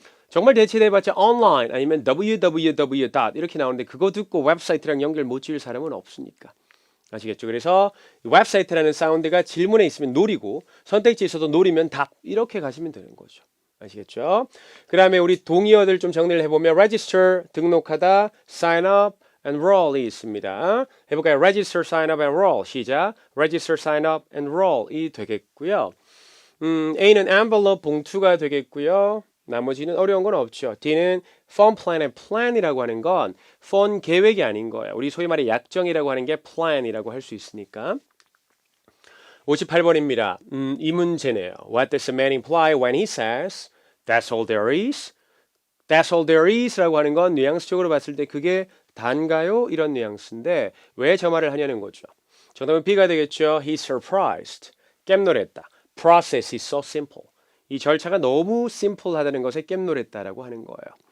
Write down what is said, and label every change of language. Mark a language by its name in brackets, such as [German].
[Korean] 정말 대체돼봤자 online 아니면 www. 이렇게 나오는데 그거 듣고 웹사이트랑 연결 못 지을 사람은 없으니까. 아시겠죠? 그래서 웹사이트라는 사운드가 질문에 있으면 노리고 선택지에 있어도 노리면 답. 이렇게 가시면 되는 거죠. 아시겠죠? 그 다음에 우리 동의어들 좀 정리를 해보면 register, 등록하다, sign up, enroll이 있습니다. 해볼까요? [English] register, sign up, enroll. [Korean] 시작. register, sign up, enroll이 되겠고요. A는 envelope, 봉투가 되겠고요. 나머지는 어려운 건 없죠. D는 fund plan의 plan이라고 하는 건 fund 계획이 아닌 거예요. 우리 소위 말해 약정이라고 하는 게 plan이라고 할 수 있으니까. 58번입니다. 이 문제네요. [English] What does the man imply when he says that's all there is? That's all there is [Korean] 라고 하는 건 뉘앙스적으로 봤을 때 그게 단가요? 이런 뉘앙스인데 왜 저 말을 하냐는 거죠. 정답은 B가 되겠죠. [English] He's surprised. [Korean] 깸놀했다. [English] Process is so simple. [Korean] 이 절차가 너무 심플하다는 것에 깸놀했다라고 하는 거예요.